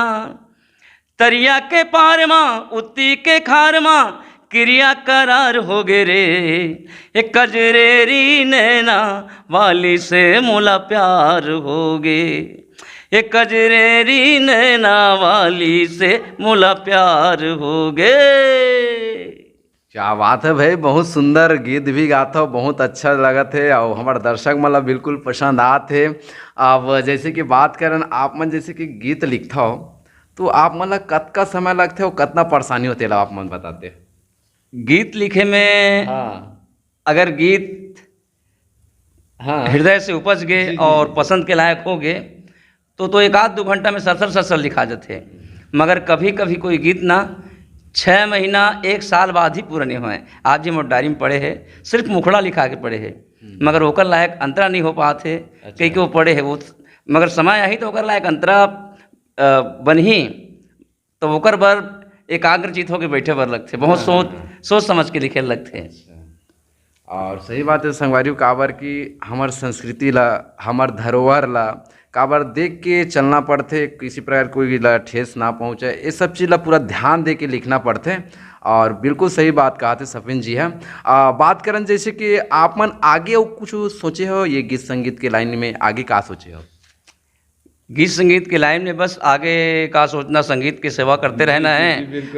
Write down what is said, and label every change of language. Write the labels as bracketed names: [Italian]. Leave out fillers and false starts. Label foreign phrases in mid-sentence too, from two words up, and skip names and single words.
[Chhattisgarhi] तरिया के पार माँ उत्ती के खार माँ, क्रिया करार हो गे रे। एक कजरेरी नैना वाली से मोला प्यार हो गे। एक कजरेरी नैना वाली से मोला प्यार हो गे। क्या बात है भाई, बहुत सुंदर गीत भी गाता हो, बहुत अच्छा लगत है और हमारे दर्शक मतलब बिल्कुल पसंद आते। अब जैसे कि बात करें आप मन जैसे कि गीत लिखता हो तो आप मतलब कतना समय लगते हो, कितना परेशानी होते है आप मन बताते? गीत लिखे में अगर गीत हृदय से उपज गए और पसंद के लायक हो गए तो 1-2 घंटा में सरसर लिखा जाते। मगर कभी कभी कोई गीत ना 6 महीना 1 साल बाद ही पूरा नहीं हुए। आप जी मोर डायरी में पढ़े है, सिर्फ मुखड़ा लिखा के पढ़े है, मगर ओकर लायक अंतरा नहीं हो पाते। कई के वो पढ़े है वो, मगर समय आई तो ओकर लायक अंतरा बनही तो ओकर बर एकाग्रचित होकर बैठे बर लगते। बहुत सोच समझ के लिखे लगते हैं। और सही बात है संगवारी काबर की हमार संस्कृति ला, हमार धरोहर ला काबर देख के चलना पड़ते, किसी प्रकार कोई ला ठेस ना पहुँचे, ये सब चीज़ ला पूरा ध्यान दे के लिखना पड़ते। और बिल्कुल सही बात कहा थे सफीन जी है। बात करें जैसे कि आप मन आगे और कुछ सोचे हो ये गीत संगीत के लाइन में आगे का सोचे हो? गीत संगीत के लाइन में बस आगे का सोचना, संगीत की सेवा करते रहना है।